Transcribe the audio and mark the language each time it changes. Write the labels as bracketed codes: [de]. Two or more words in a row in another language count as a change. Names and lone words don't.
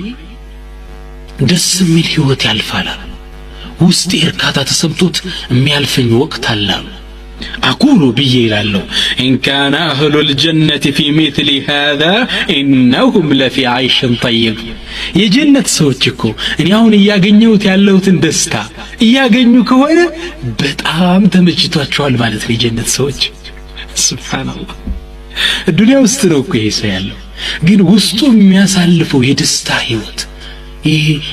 [am] ደስ የሚል ህይወት ያልፋል ውስጤ እርካታ ተሰምቶት የሚያልፈኝ ወቅት አለ [ar] أقول بي لالو إن كان أهل الجنة في مثل هذا إنهم لفي عيش طيب [am] የጀነት ሰዎች እኮ እኔ አሁን ያገኘሁት ያለሁትን ደስታ ያገኙ ከሆነ በጣም ተመችቷቸዋል ማለት ነው የጀነት ሰዎች ሱብሃንአላህ ዱንያ ውስጥ ነው እኮ ይሄ ያለው ግን ውስጡ የሚያሳልፈው የደስታ ህይወት ይሄ